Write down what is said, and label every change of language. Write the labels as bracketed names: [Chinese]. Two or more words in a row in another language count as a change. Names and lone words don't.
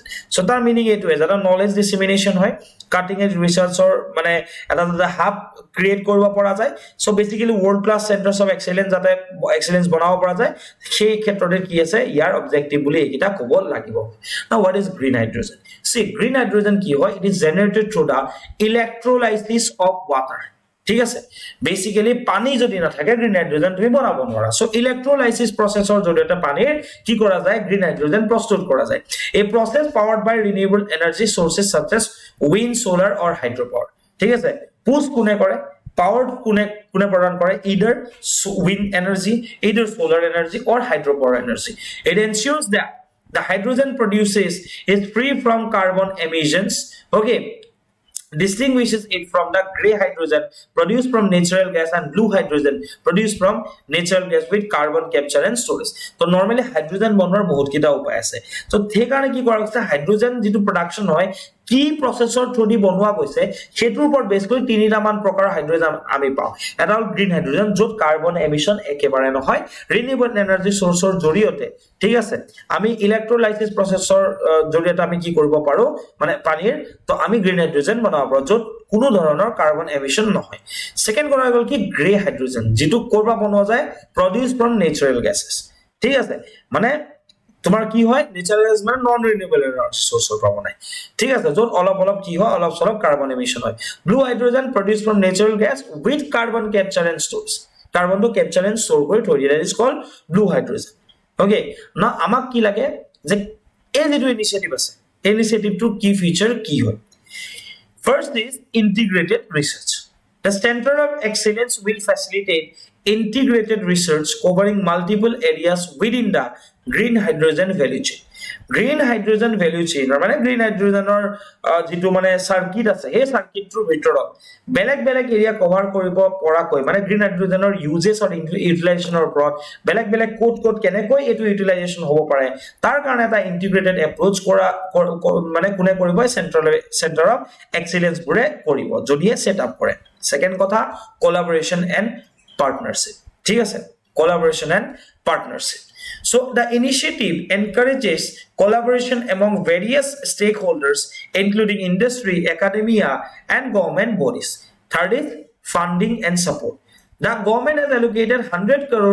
[English] So that meaning it is that knowledge dissemination [Assamese] hoy [English] cutting-edge research or [Assamese] মানে এটা [English] hub create [Assamese] কৰিব পৰা যায় [English] so basically world class centers of excellence [Assamese] যাতে এক্সেলেন্স বনাব পৰা যায় সেই ক্ষেত্ৰতে কি আছে ইয়াৰ objective বুলি এটা ক'ব লাগিব [English] now what is green hydrogen see green hydrogen [Assamese] কি হয় [English] it is generated through the electrolysis of water [Assamese] ঠিক আছে বেসিক্যালি পানী যদি না থাকে [English] green hydrogen [Assamese] তুমি বনাব নোৱাৰা [English] so electrolysis [Assamese] প্ৰসেছৰ জৰিয়তে পানীৰ কি কৰা যায় [English] green hydrogen [Assamese] প্ৰস্তুত কৰা যায় এই [English] process powered by renewable energy sources such as wind solar or hydropower [Assamese] ঠিক আছে পুশ কোনে কৰে powered কোনে প্ৰদান কৰে [English] either wind energy either solar energy or hydropower energy it ensures that the hydrogen produces is free from carbon emissions okay distinguishes it from the gray hydrogen produced from natural gas and blue hydrogen produced from natural gas with carbon capture and storage so normally hydrogen [Assamese] বনোৱাৰ বহুত কিটা উপায় আছে so থেকাৰণে কি কৰা হৈছে হাইড্ৰোজেন যেটো প্ৰডাকশন হয় কি প্ৰসেছৰ থ্ৰুদি বনোৱা গৈছে সেটোৰ ওপৰত বেস কৰি তিনিটা মান প্ৰকাৰ হাইড্ৰোজেন আমি পাও এটা হল [English] green hydrogen [Assamese] যত [English] carbon emission [Assamese] একেবাৰে নহয় [English] renewable energy [Assamese] সোৰ্সৰ জৰিয়তে ঠিক আছে আমি [English] electrolysis process [Assamese] জৰিয়তে আমি কি কৰিব পাৰো মানে পানীৰ তো আমি [English] green hydrogen [Assamese] বনাব পাৰো যত কোনো ধৰণৰ [English] carbon emission [Assamese] নহয় সেকেন্ড কৰা গল কি [English] grey hydrogen [Assamese] যেটো কৰবা বনোৱা যায় [English] produce from natural gases [Assamese] ঠিক আছে মানে তোমার কি হয় [English] natural gas [Assamese] মানে [English] non renewable energy [Assamese] সোর্সৰ পৰা বনাই ঠিক আছে যত অলপ কি হয় অলপ [English] carbon emission [Assamese] হয় [English] blue hydrogen produce from natural gas with carbon capture and storage carbon to capture and store [Assamese] কৰি থৈ দিয়া [English] is called blue hydrogen okay [Assamese] না আমাক কি লাগে যে এই যেটো ইনিশিয়েটিভ আছে এই ইনিশিয়েটিভটোৰ কি ফিচাৰ কি হয় [English] first is integrated research the center of excellence will facilitate integrated research covering multiple areas within the green hydrogen value chain green hydrogen value chain মানে green hydrogenৰ [Assamese] যেটো মানে সার্কিট আছে এই সার্কিটৰ ভিতৰত বেলেগ [English] area cover [Assamese] কৰিব পৰাকৈ মানে গ্ৰীণ হাইড্ৰোজেনৰ ইউজেছ আৰু ইউটিলাইজেশনৰ ওপৰত বেলেগ কোড কেনেকৈ এটো ইউটিলাইজেশন হ'ব পাৰে তাৰ কাৰণে এটা [English] integrated approach [Assamese] কৰা মানে কোনে কৰিব [English] center of excellence [Assamese] বুৰে কৰিব যদিহে [English] set up [Assamese] কৰে সেকেন্ড কথা [English] collaboration and partnership [Assamese] ঠিক আছে [English] collaboration and partnership so the initiative encourages collaboration among various stakeholders including industry academia and government bodies third is funding and support the government has allocated 100